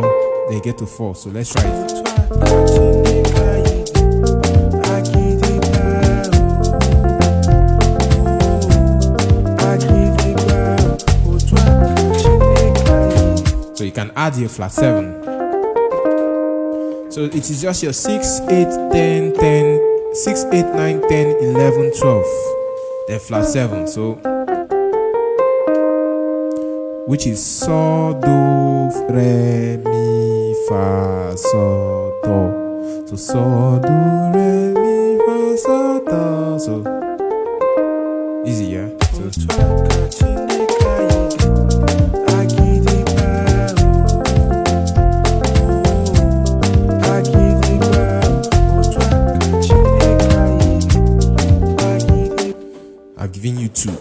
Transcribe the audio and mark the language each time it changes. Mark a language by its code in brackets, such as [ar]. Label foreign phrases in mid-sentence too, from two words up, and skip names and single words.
[en] Then get to 4. So let's try it. So you can add your flat 7. So it is just your 6, 8, 10, 10, 6, 8, 9, 10, 11, 12. Then flat 7. So which is so, do, re, mi, fa, so, do. So so, do, re, mi, fa, so, do. So easy, yeah? So I've given you 2.